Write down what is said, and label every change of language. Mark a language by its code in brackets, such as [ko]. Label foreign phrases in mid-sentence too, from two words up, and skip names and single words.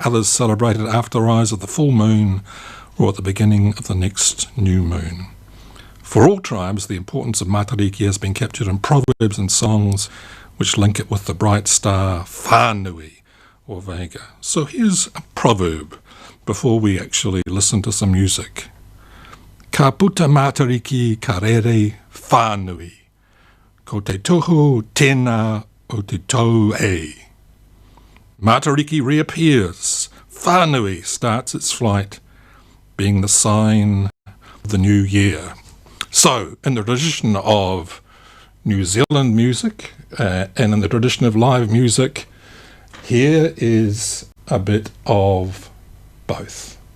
[en] Others celebrated after the rise of the full moon or at the beginning of the next new moon. For all tribes, the importance of Matariki has been captured in proverbs and songs which link it with the bright star Whānui or Vega. So here's a proverb before we actually listen to some music. [mi] Ka puta Matariki ka rere whānui, ko te tohu tēnā o te tau e. [en] Matariki reappears. Whānui starts its flight, being the sign of the new year. So, in the tradition of New Zealand music and in the tradition of live music, here is a bit of both.